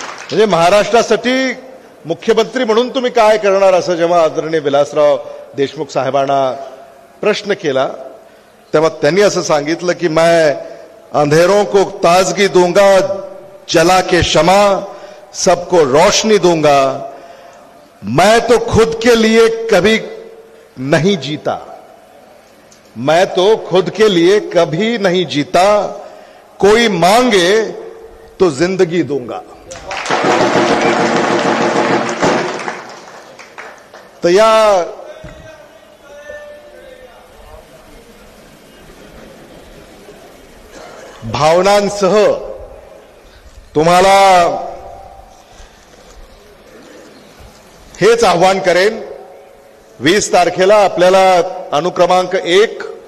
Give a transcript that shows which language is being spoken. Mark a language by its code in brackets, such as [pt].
[mr] म्हणजे महाराष्ट्रासाठी मुख्यमंत्री म्हणून तुम्ही काय करणार असं जेव्हा आदरणीय विलासराव देशमुख साहेबांना प्रश्न केला तेव्हा त्यांनी असं सांगितलं की [hi] मैं अंधेरों को ताजगी दूंगा, जला के शमा सबको रोशनी दूंगा. मैं तो खुद के लिए कभी नहीं जीता, मैं तो खुद के लिए कभी नहीं जीता, कोई मांगे तो जिंदगी दूंगा. [mr] तर या भावनांसह तुम्हाला हेच आव्हान करेन, 20 तारखेला आपल्याला अनुक्रमांक 1